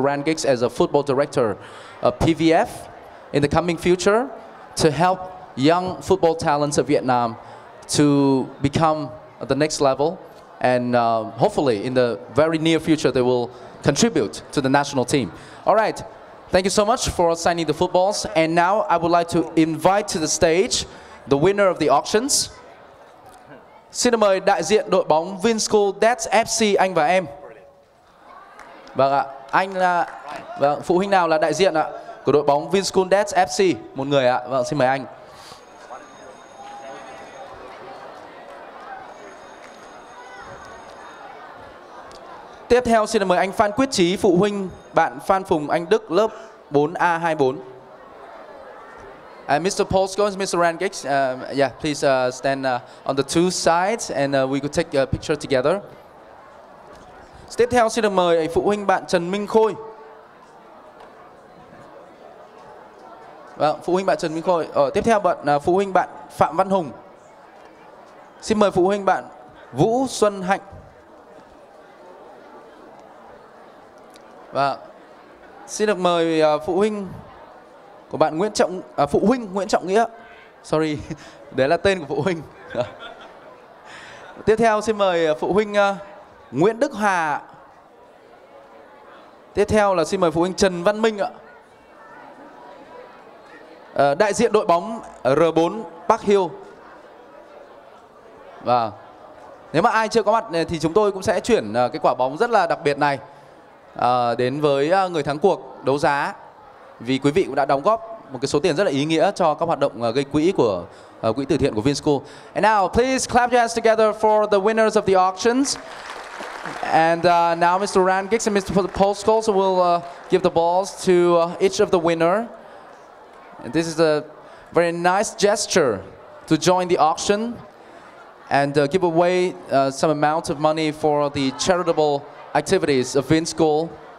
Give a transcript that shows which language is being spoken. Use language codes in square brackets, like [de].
[en] Rangix as a football director of PVF in the coming future to help young football talents of Vietnam to become at the next level. And hopefully in the very near future they will contribute to the national team. All right, thank you so much for signing the footballs. And now I would like to invite to the stage the winner of the auctions. [vi] Xin mời đại diện đội bóng Vinschool That's FC anh và em. Vâng ạ, anh là phụ huynh nào là đại diện ạ của đội bóng Vinschool That's FC? Một người ạ. Vâng, xin mời anh. Tiếp theo xin mời anh Phan Quyết Chí, phụ huynh bạn Phan Phùng Anh Đức, lớp 4A24. [en] And Mr. Paul Scholes, Mr. Rangix, yeah, please stand on the two sides and we could take a picture together. [vi] Tiếp theo xin được mời phụ huynh bạn Trần Minh Khôi. Vâng, phụ huynh bạn Trần Minh Khôi. Tiếp theo phụ huynh bạn Phạm Văn Hùng. Xin mời phụ huynh bạn Vũ Xuân Hạnh. Và xin được mời phụ huynh của bạn phụ huynh Nguyễn Trọng Nghĩa. Sorry, đấy là tên của phụ huynh. Tiếp theo xin mời phụ huynh Nguyễn Đức Hà. Tiếp theo là xin mời phụ huynh Trần Văn Minh ạ. Đại diện đội bóng R4 Park Hill. Và nếu mà ai chưa có mặt thì chúng tôi cũng sẽ chuyển cái quả bóng rất là đặc biệt này đến với người thắng cuộc đấu giá, vì quý vị cũng đã đóng góp một cái số tiền rất là ý nghĩa cho các hoạt động gây quỹ của quỹ từ thiện của Vinschool. [en] And now please clap your hands together for the winners of the auctions. And now Mr. Rangix and Mr. Paul Scholes will give the balls to each of the winner. And this is a very nice gesture to join the auction and give away some amount of money for the charitable activities of Vinschool.